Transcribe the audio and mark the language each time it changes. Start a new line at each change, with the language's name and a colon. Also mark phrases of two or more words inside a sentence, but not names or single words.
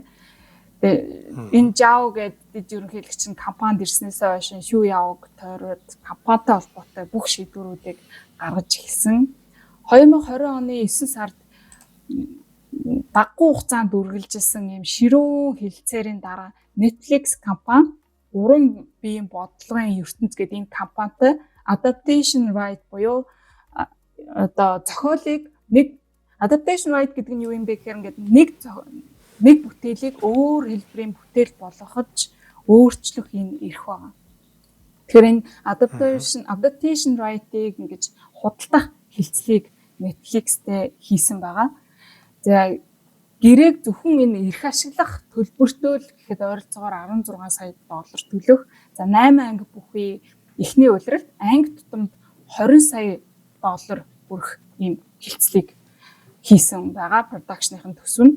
Mongolian: Тэгээ энэ Жао гэдэг ерөнхийлөгч нь компанид ирснээс хойш Шу Яог тойроод компанитай холбоотой бүх шийдвэрүүдийг гаргаж эхэлсэн. 2020 оны 9 сард багагүй хугацаанд үргэлжилсэн юм ширүүн хилцээрийн дараа Netflix компани 3 биеийн бодлогын ертөнц гэдэг энэ компанитай
English: adaptation right
Mongolian: буюу одоо зохиолыг нэг
English: adaptation right
Mongolian: гэдэг нь юу юм бэ гэхээр ингээд нэг бүтээлийг өөр хэлбэрийн бүтээл болгоход өөрчлөх энэ эрх байна. Тэгэхээр энэ
English: adaptation right-
Mongolian: ийг ингэж худалдах хилцлийг Netflix-тэй хийсэн байгаа. За гэрээг зөвхөн энэ эрх ашиглах төлбөртөө л гэхэд ойролцоогоор 16 сая доллар төлөх. За 8 анги бүхий эхний улиралд анги тутамд 20 сая доллар бүрх ийм хилцлийг хийсэн байгаа продакшныхын төсөв нь.